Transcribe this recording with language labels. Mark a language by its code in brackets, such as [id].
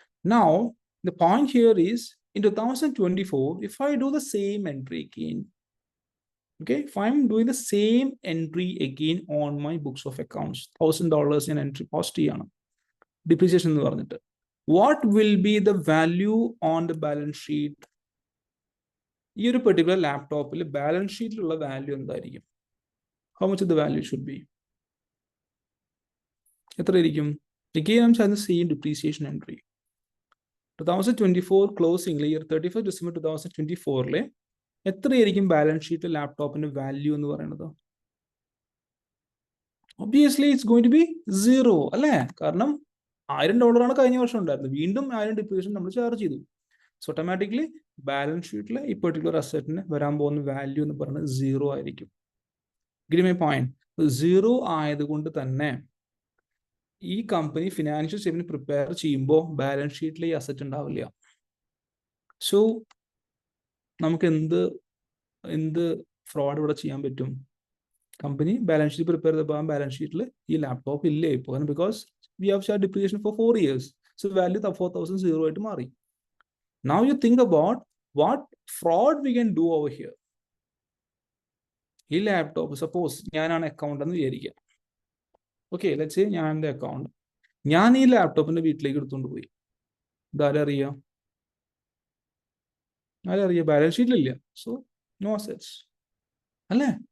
[en] Now the point here is in 2024, if I do the same entry again, okay, if I'm doing the same entry again on my books of accounts, $1,000 in entry post depreciation, what will be the value on the balance sheet? This particular laptop balance sheet value എന്തായിരിക്കും? How much of the value should be? Again, I'm trying to see depreciation entry. [ml] 2024 closing year 31st December 2024 എത്രയായിരിക്കും balance sheet ലാപ്ടോപ്പിന്റെ value എന്ന് പറയുന്നത്? [en] obviously it's going to be 0 [ml] അല്ലേ? കാരണം $1,000 കഴിഞ്ഞ വർഷം ഉണ്ടായിരുന്നത്, വീണ്ടും 1000 ഡിപ്രീസിയേഷൻ നമ്മൾ ചാർജ് ചെയ്തു. സോ ഓട്ടോമാറ്റിക്കലി ബാലൻസ് ഷീറ്റിൽ ഈ പെർട്ടിക്കുലർ അസറ്റിന് വരാൻ പോകുന്ന വാല്യൂ എന്ന് പറയുന്നത് 0 ആയിരിക്കും. [en] Give my point. [ml] 0 ആയതുകൊണ്ട് തന്നെ ഈ കമ്പനി ഫിനാൻഷ്യൽ സ്റ്റേറ്റ്മെന്റ് പ്രിപ്പയർ ചെയ്യുമ്പോൾ ബാലൻസ് ഷീറ്റിൽ ഈ അസറ്റ് ഉണ്ടാവില്ല. സോ നമുക്ക് എന്ത് ഫ്രോഡ് ഇവിടെ ചെയ്യാൻ പറ്റും? കമ്പനി ബാലൻസ് ഷീറ്റ് പ്രിപ്പയർ ചെയ്തപ്പോൾ ആ ബാലൻസ് ഷീറ്റിൽ ഈ ലാപ്ടോപ്പ് ഇല്ലേ ഇപ്പോൾ, [en] Because we have charge depreciation for 4 years. [ml] So value 4,000 0 ആയിട്ട് മാറി. [en] Now you think about what fraud we can do over here. [ml] ഈ ലാപ്ടോപ്പ് സപ്പോസ് ഞാനാണ് അക്കൗണ്ട് എന്ന് വിചാരിക്കാം. ഓക്കെ, [en] let's say [ml] ഞാൻ എൻ്റെ അക്കൗണ്ട്, ഞാൻ ഈ ലാപ്ടോപ്പിന്റെ വീട്ടിലേക്ക് എടുത്തുകൊണ്ട് പോയി. ഇതാരറിയാം? ബാലൻസ് ഷീറ്റിലില്ല. [en] so no assets [ml] അല്ലേ?